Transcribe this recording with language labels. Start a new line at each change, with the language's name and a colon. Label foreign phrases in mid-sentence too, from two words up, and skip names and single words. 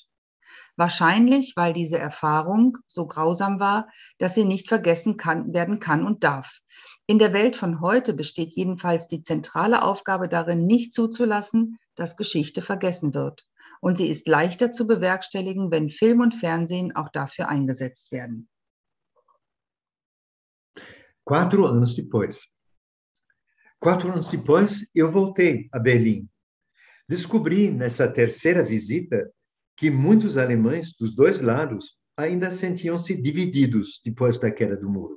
German: Wahrscheinlich, weil diese Erfahrung so grausam war, dass sie nicht vergessen werden kann und darf. In der Welt von heute besteht jedenfalls die zentrale Aufgabe darin, nicht zuzulassen, dass Geschichte vergessen wird. Und sie ist leichter zu bewerkstelligen, wenn Film und Fernsehen auch dafür eingesetzt werden.
Portuguese: 4 anos depois. 4 anos depois, eu voltei a Berlim. Descobri nessa terceira visita que muitos alemães dos dois lados ainda sentiam-se divididos depois da queda do muro.